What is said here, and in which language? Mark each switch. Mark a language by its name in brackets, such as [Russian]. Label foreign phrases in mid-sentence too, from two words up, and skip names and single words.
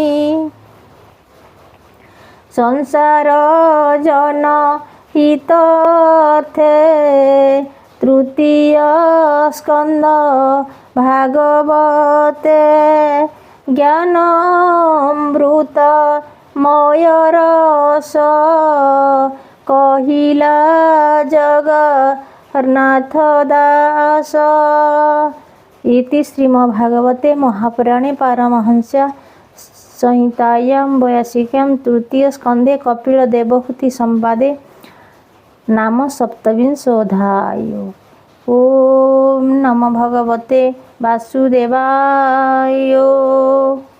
[Odia] ସଂସାର ଜନ ହିତର୍ଥେ ତୃତୀୟ ସ୍କନ୍ଧ ଭାଗବତେ ଜ୍ଞାନାମୃତ ମୟରସ କହିଲା ଜଗନ୍ନାଥ ଦାସ। [Sanskrit] इति श्रीमद्भागवते महापुराणे पारमहंस्यां संहितायां 82 तृतीय स्कन्धे कपिल देवहूति संवादे नाम सप्तविंशोऽध्याय। ओम नमो भगवते वासुदेवाय।